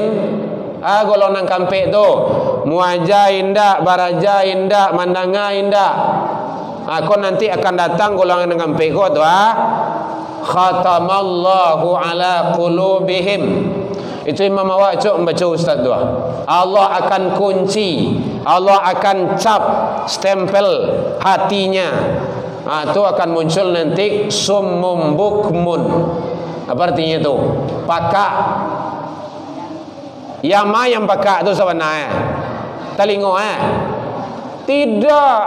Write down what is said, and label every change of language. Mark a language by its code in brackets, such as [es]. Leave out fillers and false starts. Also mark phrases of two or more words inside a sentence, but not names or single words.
[min] Golongan kampek tu muaja indak, baraja indak, mandanga indak. Kau nanti akan datang golongan kampek kau tu [ar] khatamallahu ala qulubihim. [min] Itu Imam Awak cuk membaca ustaz tu. [id] Allah akan kunci, Allah akan cap stempel hatinya. Itu akan muncul nanti [ar] summum bukmun. [id] Apa artinya itu? Pakak. Yang pakak itu sebenarnya telinga Tidak.